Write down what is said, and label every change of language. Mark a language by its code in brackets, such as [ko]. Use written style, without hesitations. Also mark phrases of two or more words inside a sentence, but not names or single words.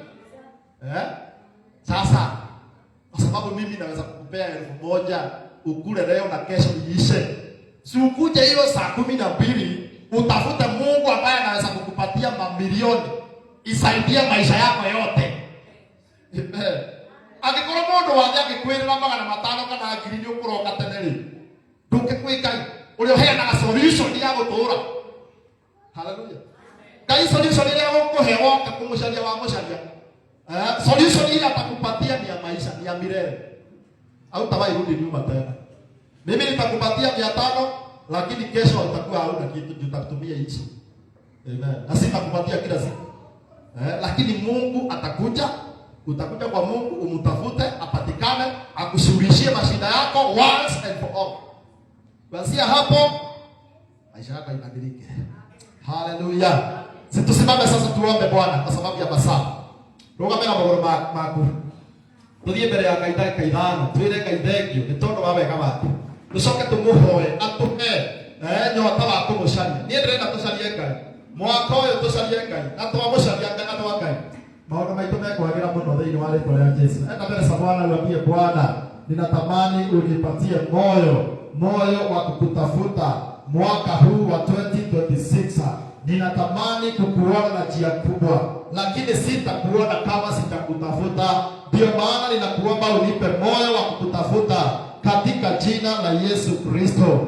[sw] Sasa kwa sababu mimi naweza kukupea 1,000 ukule leo na kesho iishe. Si ukuje hiyo saa 12 utafute Mungu ambaye anaweza kukupatia mamilioni isaidie maisha yako yote. [ki] Angĩkorwo mũndũ wathe angĩkwĩrĩra 500 kana 1,000 ũkũroka tene rĩ, ndũngĩkwĩkai ũrĩa ũheanaga solution ya gũtũũra. Haleluya. Kai solution ile ũkũhe woke kũmũcaria wa mũcaria. [sw] Solution ile atakupatia ni ya maisha, ni ya milele. Au tawahi rudi nyuma tena. Mimi nitakupatia 500 lakini kesho utakuwa hauna kitu, tutakutumia hichi. Amen. Na sitakupatia kila siku. Lakini Mungu atakuja. Utakuja kwa Mungu, umtafute, apatikane, akushughulishie mashida yako [en] once and for all. [sw] Kuanzia hapo maisha yako ibadilike. Haleluya. Situsimame sasa tuombe Bwana kwa sababu ya masaa. [ki] Rũgame na magũrũ maku. Tuthie mbere ya Ngai ndagĩka 5, twĩre Ngai thengio nĩ tondũ wa wega wake. Tucoke tumuhoe atuhe nyota wa kũmũcaria. Niĩ ndĩrenda tũcarie Ngai. Mwaka ũyũ tũcarie Ngai. Na twamũcaria Ngai na Ngai. Maono maitũ mekwagĩra mũno thĩinĩ wa rĩĩtwa rĩa Jesũ. [sw] Enda mbele za Bwana uambie Bwana, ninatamani unipatie moyo wa kukutafuta mwaka huu wa 2026. Ninatamani kukuona na njia kubwa, lakini sitakuona kama sitakutafuta. Ndio maana ninakuomba unipe moyo wa kukutafuta katika jina la Yesu Kristo.